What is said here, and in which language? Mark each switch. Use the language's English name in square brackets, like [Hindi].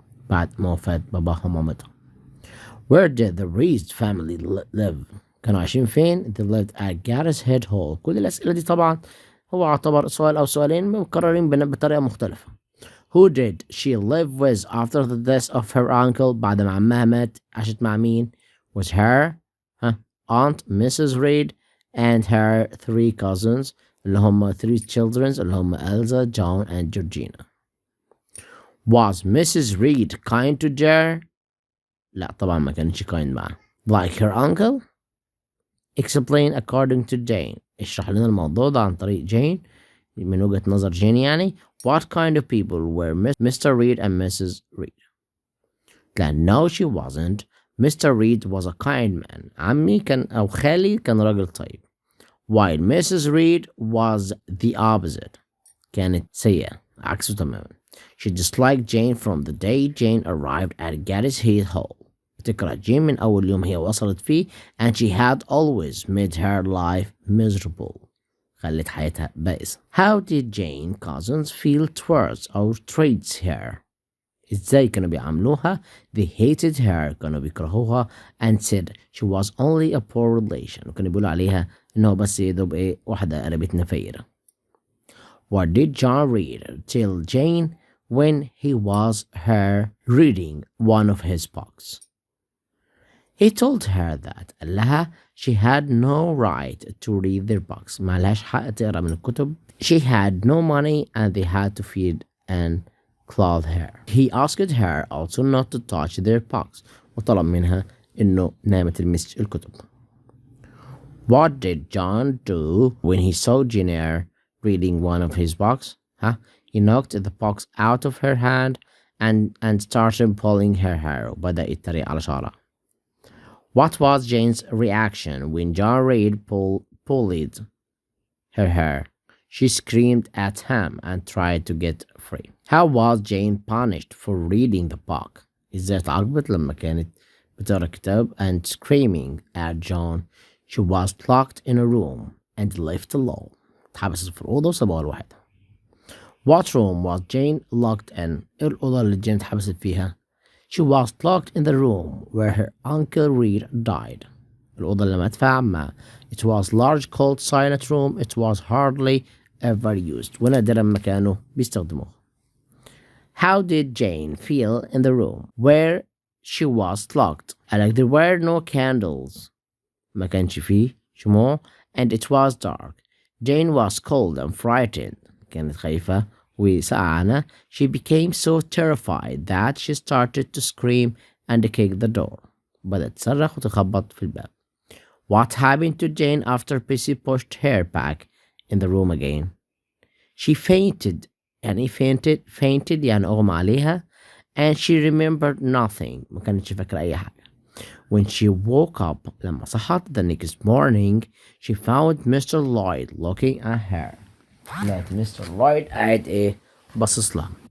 [Arabic] بعد ما وفاة باباها ومامتها. [English] Where did the Reed family live? [Arabic] كانوا عايشين فين؟ [English] They lived at Gateshead Hall. [Arabic] كل الأسئلة دي طبعا هو يعتبر سؤال أو سؤالين مكررين بطريقة مختلفة. [English] Who did she live with after the death of her uncle? [Arabic] بعد ما عمها مات عاشت مع مين؟ [English] Was her aunt Mrs. Reed and her 3 cousins [Arabic] اللي هم [English] 3 children اللي هم Elsa, John and Georgina. Was Mrs. Reed kind to Jer? [Arabic] لا طبعا ما كانتش kind معه. [English] Like her uncle? Explain according to Jane. [Arabic] اشرح لنا الموضوع ده عن طريق جين من وجهة نظر جين يعني. [English] What kind of people were Mr. Reed and Mrs. Reed? لا no she wasn't. Mr. Reed was a kind man. [Arabic] عمي كان أو خالي كان راجل طيب. [English] While Mrs. Reed was the opposite. [Arabic] كانت سيئة عكسه تماما. [English] She disliked Jane from the day Jane arrived at Gateshead Hall. [Arabic] تكره جين من أول يوم هي وصلت فيه [English] and she had always made her life miserable. [Arabic] خلت حياتها بائسة. [English] How did Jane cousins feel towards or treats her? إزاي كانوا بيعاملوها؟ They hated her. [Arabic] كانوا بيكرهوها [English] and said she was only a poor relation. [Arabic] وكانوا بيقولوا عليها إنه بس يدوب إيه واحدة قريبتنا فقيرة. [English] What did John Reed tell Jane when he was her reading one of his books? He told her that [Arabic] قال لها [English] she had no right to read their books. [Arabic] ما لهاش حق تقرأ من الكتب. [English] She had no money and they had to feed and clothe her. He asked her also not to touch their books. [Arabic] وطلب منها إنه ما تلمسش الكتب. [English] What did John do when he saw Jane Eyre reading one of his books? He knocked the box out of her hand and started pulling her hair. [Arabic] وبدأ يتريق على شعرها. [English] What was Jane's reaction when John Reed pulled her hair? She screamed at him and tried to get free. How was Jane punished for reading the book? [Arabic] إزاي اتعاقبت لما كانت بتقرا كتاب [English] and screaming at John? She was locked in a room and left alone. [Arabic] اتحبست في الأوضة وسابوها لوحدها. [English] What room was Jane locked in? [Arabic] إيه الأوضة اللي جين اتحبست فيها؟ [English] She was locked in the room where her uncle Reed died. [Arabic] الأوضة اللي مات فيها عمها. [English] It was large cold silent room. It was hardly ever used. [Arabic] ونادرا ما كانوا بيستخدموه. [English] How did Jane feel in the room where she was locked? Like there were no candles. [Arabic] ما كانش فيه شموع [English] and it was dark. Jane was cold and frightened. [Arabic] كانت خايفة وسقعانة. [English] She became so terrified that she started to scream and kick the door. [Arabic] بدأت تصرخ وتخبط في الباب. [English] What happened to Jane after Pissy pushed her back in the room again? She fainted. يعني fainted [Arabic] يعني أغمى عليها [English] and she remembered nothing. [Arabic] ما كانتش فاكرة أي حاجة. [English] When she woke up [Arabic] لما صحت [English] the next morning she found Mr. Lloyd looking at her. [Arabic] لقيت [English] Mr. [Arabic] Lloyd قاعد إيه باصص لها.